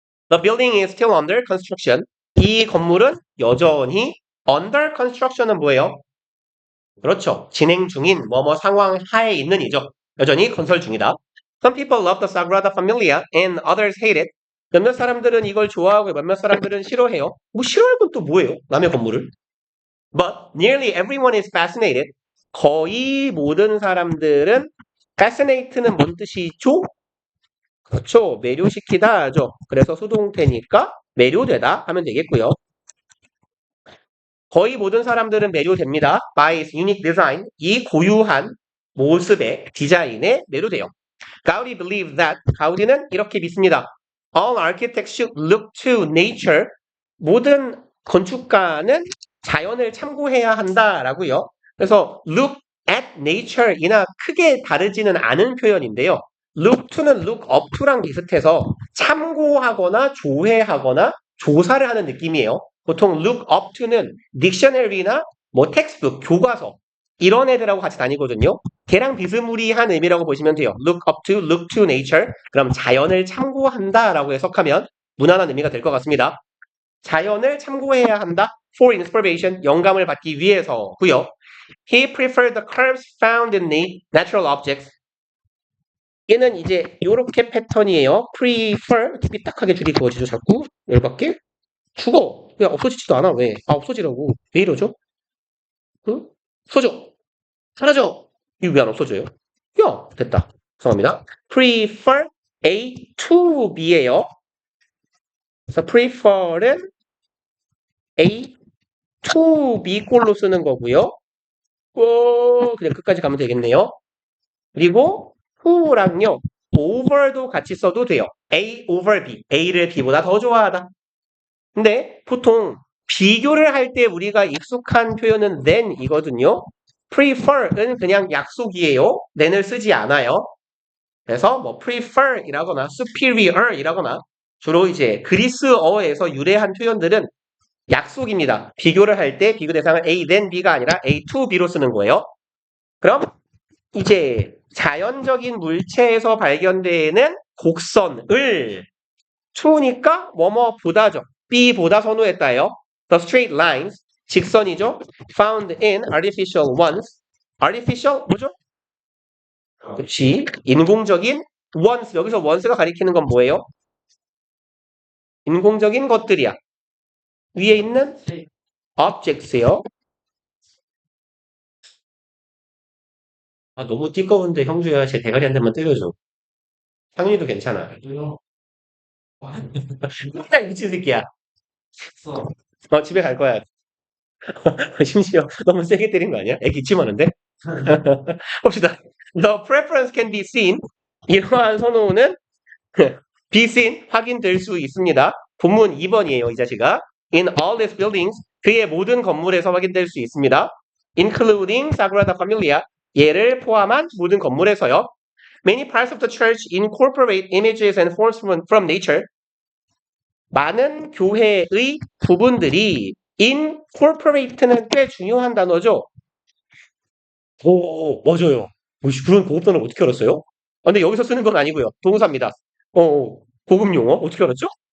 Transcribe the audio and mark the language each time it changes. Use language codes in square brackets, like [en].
[en] The building is still under construction. [ko] 이 건물은 여전히 [en] under construction [ko] 은 뭐예요? 그렇죠. 진행 중인 뭐뭐 상황 하에 있는 이죠. 여전히 건설 중이다. [en] Some people love the Sagrada Familia and others hate it. [ko] 몇몇 사람들은 이걸 좋아하고 몇몇 사람들은 싫어해요. 뭐 싫어할 건 또 뭐예요? 남의 건물을. [en] But nearly everyone is fascinated. [ko] 거의 모든 사람들은 fascinate는 뭔 뜻이죠? 그렇죠. 매료시키다죠. 그래서 수동태니까 매료되다 하면 되겠고요. 거의 모든 사람들은 매료됩니다. [en] by its unique design. [ko] 이 고유한 모습의 디자인에 매료돼요. [en] Gaudi believes that. [ko] 가우디는 이렇게 믿습니다. [en] All architects should look to nature. [ko] 모든 건축가는 자연을 참고해야 한다라고요. 그래서 [en] look at nature [ko] 이나 크게 다르지는 않은 표현인데요. look to는 [en] look up to [ko] 랑 비슷해서 참고하거나 조회하거나 조사를 하는 느낌이에요. 보통 [en] look up to [ko] 는 딕셔너리나 뭐 텍스트북, 교과서 이런 애들하고 같이 다니거든요. 걔랑 비스무리한 의미라고 보시면 돼요. [en] look up to, look to nature. [ko] 그럼 자연을 참고한다라고 해석하면 무난한 의미가 될 것 같습니다. 자연을 참고해야 한다. [en] for inspiration, [ko] 영감을 받기 위해서고요. [en] He preferred the curves found in natural objects. [ko] 얘는 이제 요렇게 패턴이에요. prefer, 이렇게 삐딱하게 줄이 그어지죠. 자꾸 열받게. 죽어. 왜 없어지지도 않아? 왜? 없어지라고. 왜 이러죠? 응? 없어져. 사라져. 이거 왜 안 없어져요? 야, 됐다. 죄송합니다. [en] prefer A to B예요. [ko] 그래서 prefer은 A to B 꼴로 쓰는 거고요. 그냥 끝까지 가면 되겠네요. 그리고 who랑요. over도 같이 써도 돼요. [en] A over B. [ko] A를 B보다 더 좋아하다. 근데 보통 비교를 할 때 우리가 익숙한 표현은 than이거든요. prefer은 그냥 약속이에요. than을 쓰지 않아요. 그래서 뭐 prefer이라거나 superior이라거나 주로 이제 그리스어에서 유래한 표현들은 약속입니다. 비교를 할 때 비교 대상을 A then B가 아니라 A to B로 쓰는 거예요. 그럼 이제 자연적인 물체에서 발견되는 곡선을 true니까 뭐뭐보다죠. B보다 선호했다예요. [en] The straight lines, [ko] 직선이죠. [en] Found in artificial ones. [ko] artificial 뭐죠? 그렇지. 인공적인 ones. 여기서 ones가 가리키는 건 뭐예요? 인공적인 것들이야. 위에 있는 objects요. 아, 너무 띠꺼운데 형주야 제 대가리 한 대만 때려줘. 상윤이도 괜찮아. 딱 미친 새끼야. 집에 갈 거야. 심지어 너무 세게 때린 거 아니야? 애 기침하는데? 봅시다. [en] The preference can be seen. [ko] 이러한 선호는 [en] be seen, [ko] 확인될 수 있습니다. 본문 2번이에요, 이 자식아. [en] In all these buildings, [ko] 그의 모든 건물에서 확인될 수 있습니다. [en] Including Sagrada Familia, [ko] 얘를 포함한 모든 건물에서요. [en] Many parts of the church incorporate images and forms from nature. [ko] 많은 교회의 부분들이 incorporate는 꽤 중요한 단어죠. 오, 맞아요. 그런 고급 단어 어떻게 알았어요? 근데 여기서 쓰는 건 아니고요. 동사입니다. 고급 용어 어떻게 알았죠?